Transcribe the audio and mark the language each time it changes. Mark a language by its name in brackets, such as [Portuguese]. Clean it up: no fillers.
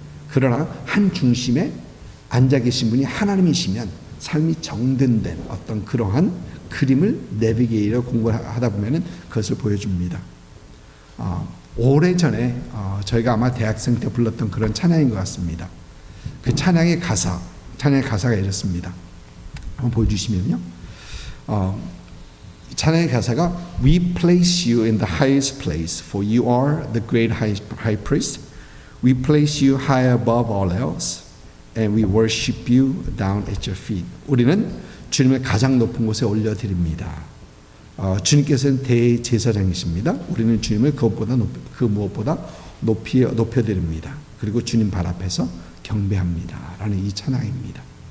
[Korean] 그러나 한 중심에 앉아 계신 분이 하나님이시면 삶이 정돈된 어떤 그러한 그림을 내비게이터 공부하다 보면은 그것을 보여줍니다. 오래전에 저희가 아마 대학생 때 불렀던 그런 찬양인 것 같습니다. 그 찬양의 가사, 찬양의 가사가 이렇습니다. 한번 보여주시면요. 찬양의 가사가 [English] We place you in the highest place, for you are the great high priest. We place you high above all else, and we worship you down at your feet. [Korean] 우리는 주님을 가장 높은 곳에 올려드립니다. 주님께서는 대제사장이십니다. 우리는 주님을 그 무엇보다 높여드립니다. 그리고 주님 발 앞에서 경배합니다. 라는 이 찬양입니다.